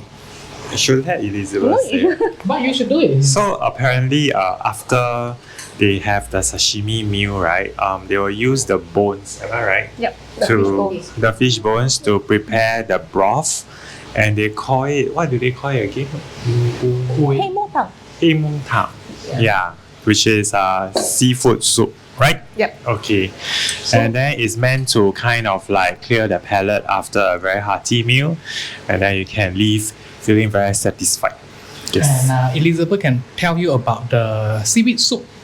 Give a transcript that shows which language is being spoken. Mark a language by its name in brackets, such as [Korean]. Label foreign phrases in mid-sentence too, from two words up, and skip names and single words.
[English] I should let Elizabeth say. But you should do it. So apparently, after they have the sashimi meal, right? They will use the bones. Am I right? Yep. The fish bones to prepare the broth, and they call it, what do they call it again? Hey, mo tang. Mung tang. Yeah, which is seafood soup, right? Yep. Okay, and then it's meant to kind of like clear the palate after a very hearty meal, and then you can leave feeling very satisfied. Yes. And Elizabeth can tell you about the seaweed soup.